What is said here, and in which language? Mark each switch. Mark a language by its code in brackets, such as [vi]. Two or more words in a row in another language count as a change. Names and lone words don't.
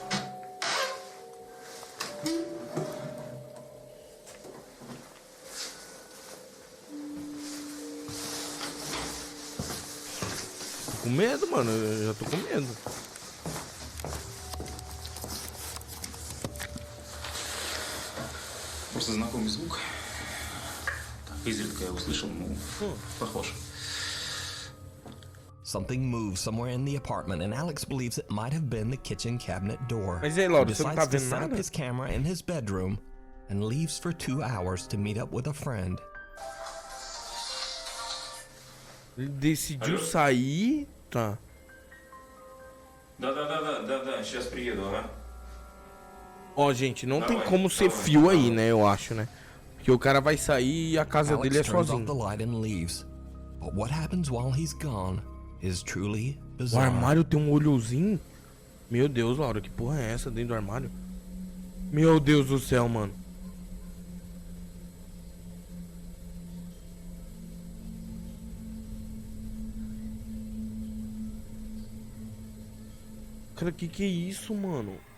[pt] Tô com medo, mano. Eu já tô com medo. [ru] Просто знакомый звук. Так, изредка я услышал, ну, похож. [en] Something moves somewhere in the apartment, and Alex believes it might have been the kitchen cabinet door. [pt] Mas aí, [en] He [pt] Laura, você não tá [en] decides to [pt] vendo [en] set up [pt] nada? [en] his camera in his bedroom and leaves for 2 hours to meet up with a friend. [pt] Ele decidiu sair. Tá. [ru] Да, сейчас приеду, ага. [pt] Ó, gente, não tem [ru] Давай, [pt] como ser [ru] давай, [pt] fio aí, [ru] давай. [pt] né? Eu acho, né? Porque o cara vai sair e a casa dele é [en] Alex turns off the [pt] sozinho. [en] light and leaves. But what happens while he's gone is truly [pt] O [en] bizarre. [pt] armário tem um olhozinho. Meu Deus, Laura, que porra é essa dentro do armário? Meu Deus do céu, mano. Cara, que é isso, mano?